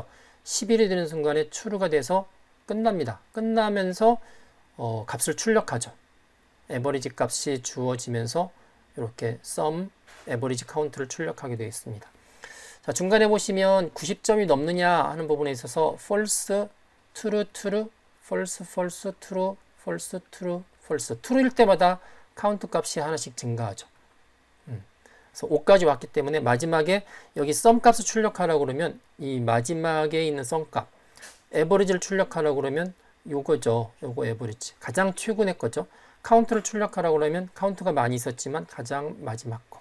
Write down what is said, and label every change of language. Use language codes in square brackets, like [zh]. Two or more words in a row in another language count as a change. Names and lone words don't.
[ko] 11이 되는 순간에 true가 돼서 끝납니다. 끝나면서 값을 출력하죠. 에버리지 값이 주어지면서 이렇게 sum, 에버리지 카운트를 출력하게 되어 있습니다. 자, 중간에 보시면 90점이 넘느냐 하는 부분에 있어서 [en] false, true, true, false, false, true, false, true, false. [ko] true일 때마다 카운트 값이 하나씩 증가하죠. 그래서 5까지 왔기 때문에 마지막에 여기 sum 값을 출력하라고 그러면 이 마지막에 있는 sum 값, 에버리지를 출력하라고 그러면 요거죠. 요거 에버리지. 가장 최근의 거죠. 카운트를 출력하라고 그러면 카운트가 많이 있었지만 가장 마지막 거.